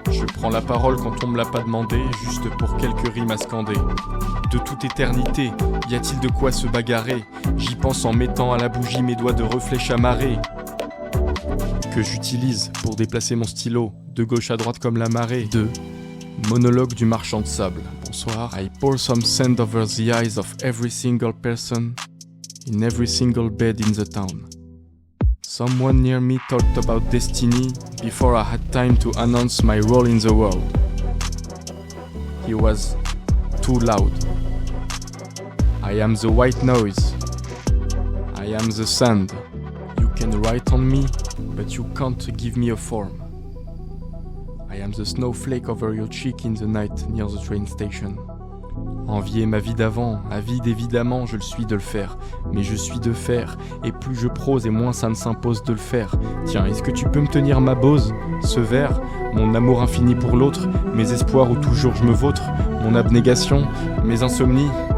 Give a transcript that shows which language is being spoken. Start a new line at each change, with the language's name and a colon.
French: Je prends la parole quand on me l'a pas demandé, juste pour quelques rimes à scander. De toute éternité, y a-t-il de quoi se bagarrer? J'y pense en mettant à la bougie mes doigts de reflet chamarrés, que j'utilise pour déplacer mon stylo, de gauche à droite comme la marée. 2. Monologue du marchand de sable. Bonsoir.
English: I pour some sand over the eyes of every single person in every single bed in the town. Someone near me talked about destiny before I had time to announce my role in the world. He was too loud. I am the white noise. I am the sand. You can write on me, but you can't give me a form. I am the snowflake over your cheek in the night near the train station.
French: Envier ma vie d'avant, avide évidemment, je le suis de le faire. Mais je suis de fer, et plus je prose et moins ça ne s'impose de le faire. Tiens, est-ce que tu peux me tenir ma bose, ce vers, mon amour infini pour l'autre, mes espoirs où toujours je me vautre, mon abnégation, mes insomnies.